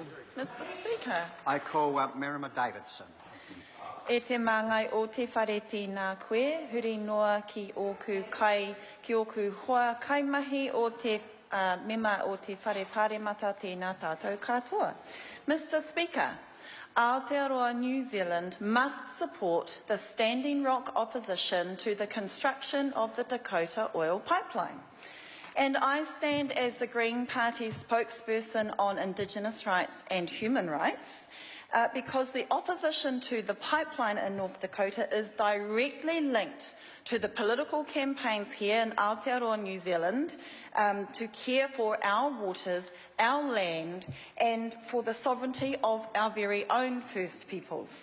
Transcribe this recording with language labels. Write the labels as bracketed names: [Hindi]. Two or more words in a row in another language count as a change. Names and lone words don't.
[English] Mr Speaker. I call Merima Davidson. [Māori] E te māngai o te whare tēnā koe, huri noa ki oku hoa kaimahi o te mema o te whare pāremata tēnā tātou katoa. [English] Mr Speaker, Aotearoa New Zealand must support the Standing Rock opposition to the construction of the Dakota oil pipeline. And I stand as the Green Party's spokesperson on Indigenous rights and human rights because the opposition to the pipeline in North Dakota is directly linked to the political campaigns here in Aotearoa, New Zealand, to care for our waters, our land, and for the sovereignty of our very own First Peoples.